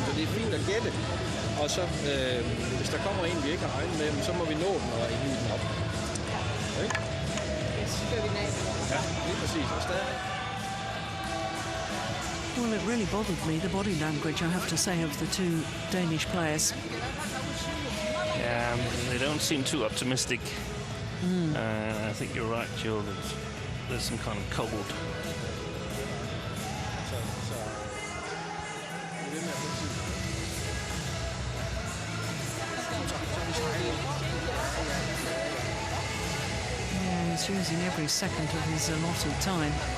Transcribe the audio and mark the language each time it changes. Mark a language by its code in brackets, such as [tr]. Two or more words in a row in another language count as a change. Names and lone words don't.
[da] Så det er fint at gætte. Og så, hvis der kommer en, vi ikke har regnet med, så må vi nå den og hive den op. Okay? Ja, lige præcis. Og stadig. [en] Well, it really bothered me, the body language, I have to say, of the two Danish players. Yeah, they don't seem too optimistic. I think you're right, Juhl. There's some kind of cold. Yeah, he's using every second of his allotted time.